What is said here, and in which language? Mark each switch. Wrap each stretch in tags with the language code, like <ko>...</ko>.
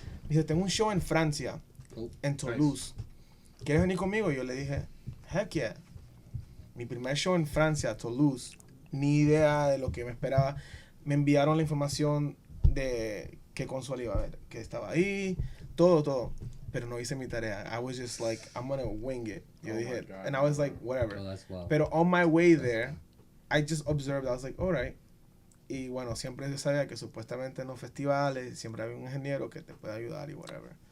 <es>Me dice, tengo un show en Francia, en Toulouse.</es> <en>Nice.</en> <es>¿Quieres venir conmigo? Y yo le dije,</es> <en>heck yeah.</en> <es>Mi primer show en Francia, Toulouse, ni idea de lo que me esperaba. Me enviaron la información de qué consola iba a haber, que estaba ahí, todo. Pero no hice mi tarea.</es> <en>I was just like, I'm gonna wing it.</en> <es>Yo dije,</es> <en>and I was like, whatever. Oh, Pero on my way there, I just observed. I was like, all right.</en> <es>Y bueno, siempre se sabía que supuestamente en los festivales siempre había un ingeniero que te puede ayudar y whatever.</es>